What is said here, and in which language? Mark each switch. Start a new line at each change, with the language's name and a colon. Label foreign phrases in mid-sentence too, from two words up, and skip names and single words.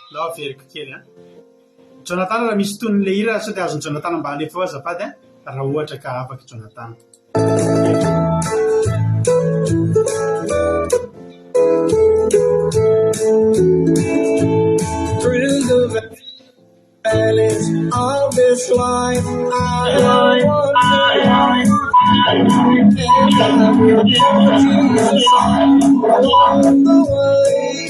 Malagasy: averiko kely Jonathan raha misy ton'le hira sao dia azony Jonathan mba alefa ao azafady raha ohatra ka afaka Jonathan.
English: Through the valleys of this life, I will Jesus along the way.